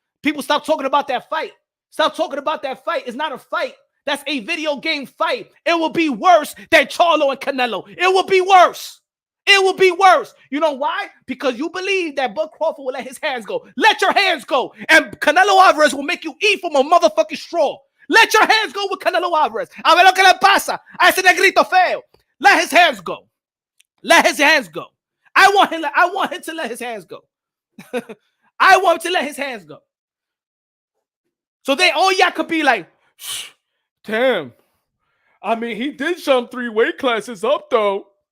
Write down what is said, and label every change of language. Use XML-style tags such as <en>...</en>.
<en>People stop talking about that fight. Stop talking about that fight. It's not a fight. That's a video game fight. It will be worse than Charlo and Canelo. It will be worse. It will be worse. You know why? Because you believe that Bud Crawford will let his hands go. Let your hands go. And Canelo Alvarez will make you eat from a motherfucking straw. Let your hands go with Canelo Alvarez.</en> <es>A ver lo que le pasa a ese negrito feo.</es> <en>Let his hands go. Let his hands go. I want him to let his hands go. I want him to let his hands go. So they all y'all could be like, damn. I mean, he did jump 3 weight classes up, though.</en>